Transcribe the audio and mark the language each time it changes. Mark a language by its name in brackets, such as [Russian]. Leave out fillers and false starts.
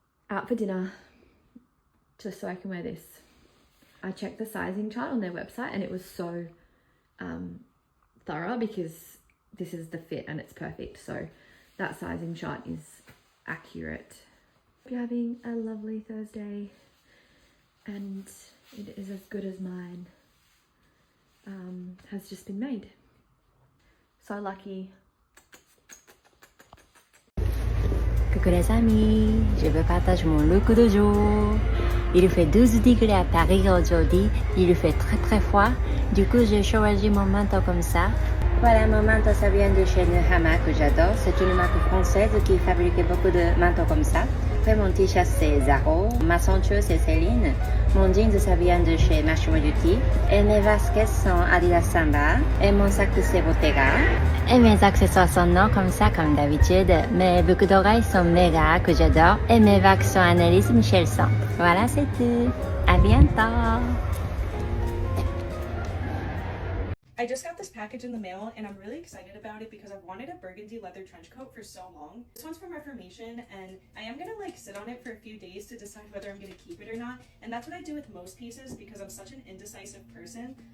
[English] Out for dinner, just so I can wear this. I checked the sizing chart on their website and it was so thorough because this is the fit and it's perfect. So that sizing chart is accurate. Hope you're having a lovely Thursday and it is as good as mine has just been made. So lucky. [French] Coucou les amis, je vous partage mon look du jour. Il fait 12 degrés à Paris aujourd'hui, il fait très froid, du coup j'ai choisi mon manteau comme ça. Voilà, mon manteau ça vient de chez Nehama que j'adore, c'est une marque française qui fabrique beaucoup de manteaux comme ça. Après mon t-shirt c'est Zaro, ma ceinture c'est Céline, mon jeans ça vient de chez Massimo Dutti, et mes baskets sont Adidas Samba, et mon sac c'est Bottega. Et mes accessoires sont non comme ça comme d'habitude, mes boucles d'oreilles sont méga que j'adore, et mes vagues sont Annelise Michelson. Voilà c'est tout, à bientôt. [English] I just got this package in the mail and I'm really excited about it because I've wanted a burgundy leather trench coat for so long. This one's from Reformation and I am gonna like sit on it for a few days to decide whether I'm gonna keep it or not. And that's what I do with most pieces because I'm such an indecisive person.